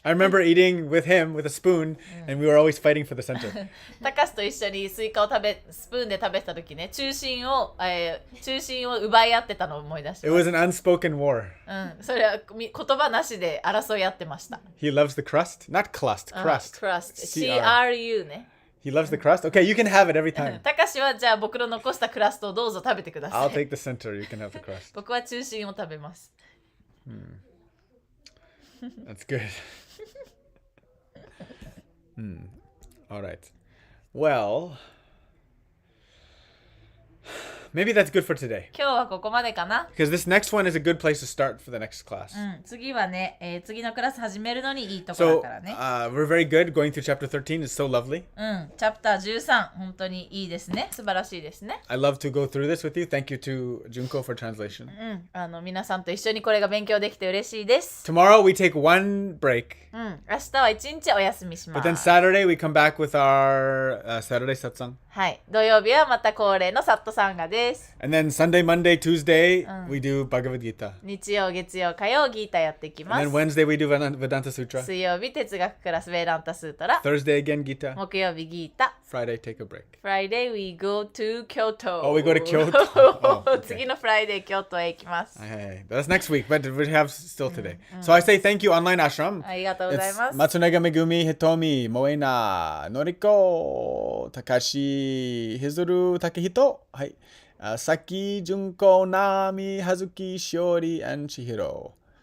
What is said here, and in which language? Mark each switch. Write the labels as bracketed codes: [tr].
[en] I remember eating with him with a spoon, and we were always fighting for the center. [ja] たかしと一緒にスイカをスプーンで食べてた時ね、中心を奪い合ってたのを思い出して [en] It [ja] ます。 [en] was an unspoken war. [ja] それは言葉なしで争い合ってました。 [en] He loves the crust, not crust, crust. [ja] CRU ね。 [en] He loves the crust. Okay, you can have it every time. [ja] たかしはじゃあ僕の残したクラストをどうぞ食べてくださ [en] I'll [ja] い。 [en] take the center. You can have the crust. [ja] 僕は中心を食べます。 [en] That's good. All right. Well, maybe that's good for today. [ja] 今日はここまでかな。 [en] Because this next one is a good place to start for the next class. [ja] 次はね、次のクラス始めるのにいいところ [en] So [ja] だからね。 [en] we're very good going through chapter 13. It's so lovely. [ja] チャプター13、本当にいいですね。素晴らしいですね。 [en] I love to go through this with you. Thank you to Junko for translation. [ja] 皆さんと一緒にこれが勉強できて嬉しいです。 [en] Tomorrow we take one break. [ja] 明日は一日お休みしま [en] But then [ja] す。 [en] Saturday we come back with our Saturday satsang. [ja] はい。土曜日はまた恒例のサットサンガです。 [en] And then Sunday, Monday, Tuesday we do Bhagavad Gita. [ja] 日曜、月曜、火曜、ギータやっていきま [en] And [ja] す [en] then。 Wednesday we do Vedanta Sutra. [ja] 水曜日、哲学クラス、ベーダンタスートラ。 [en] Thursday again Gita. [ja] 木曜日、ギータ。 [en] Friday take a break. Friday we go to Kyoto. Oh, we go to Kyoto. Oh, okay. [ja] 次の Friday 京都へ行きます。 [en] Hey, that's next week, but we have still today. So I say thank you, online ashram. [ja] ありがとうござい [en] It's [ja] ます。 [en] Matsunega Megumi, Hitomi, Moena, Noriko, Takashi, Hizuru, Takehito. Hi. Saki, Junko, Nami, Hazuki, Shiori, and Chihiro.